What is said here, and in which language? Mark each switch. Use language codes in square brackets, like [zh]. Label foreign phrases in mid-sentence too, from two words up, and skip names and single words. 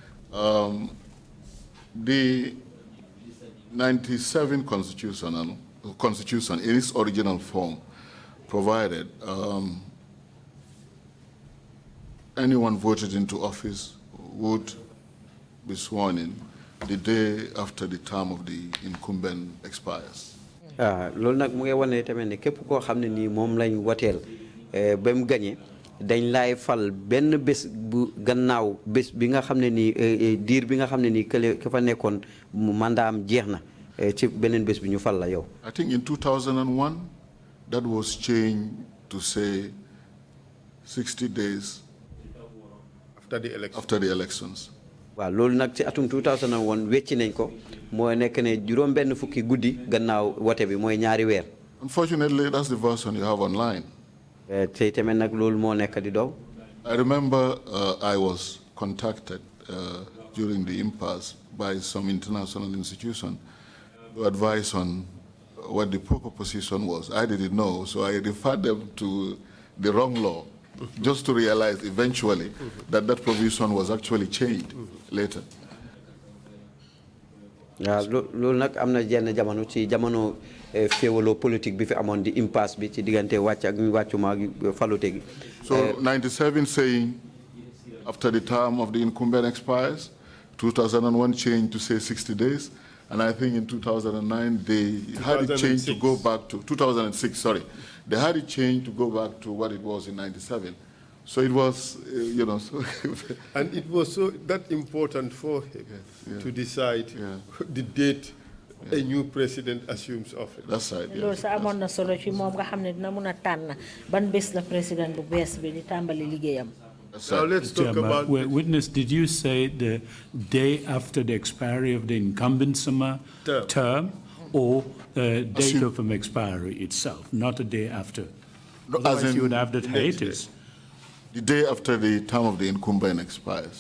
[en] The 97 Constitution in its original form provided anyone voted into office would be sworn in the day after the term of the incumbent expires. [wo] Loolu nag mu ngi wane tamit ne képp koo xam ne nii moom lañ wateel ba mu gagné dañ laay fal benn bés bu gannaaw bés bi nga xam ne nii diir bi nga xam ne nii ka fa nekkoon mandaam jeex na ci beneen bés bi ñu fal la yow. [en] I think in 2001 that was changed to say 60 days after the elections. [wo] Waaw loolu nag ci atum 2001 wecci nañ ko mooy nekk ne juróom benn fukki guddi gannaaw wote bi mooy ñaari weer. [en] Unfortunately, that's the version you have online. [wo] Tey tamit nag loolu moo nekk di dow. [en] I remember I was contacted during the impasse by some international institution to advise on what the proper position was. I didn't know, so I referred them to the wrong law, just to realize eventually that that provision was actually changed later. [wo] loolu nag am na jenn jamono ci jamono féewaloo politique bi fi amoon di impasse bi ci diggante wàcc ak wàccuma ak falute gi. [en] So 97 saying after the term of the incumbent expires, 2001 changed to say 60 days, and I think in 2009 they had it changed to go back to 2006. Sorry, they had it changed to go back to what it was in 97. So it was, you know. So and it was so that important for him to decide the date a new president assumes office. That's right. [wo] Loolu sa amoon na solo ci moom nga xam ne dina mun a tànn ban bés la président bu bees bi di tàmbali liggéeyam. [en] Now let's talk about. Witness, did you say the day after the expiry of the incumbent term or the date of expiry itself, not a day after? No, otherwise you would have that hiatus. The day after the term of the incumbent expires.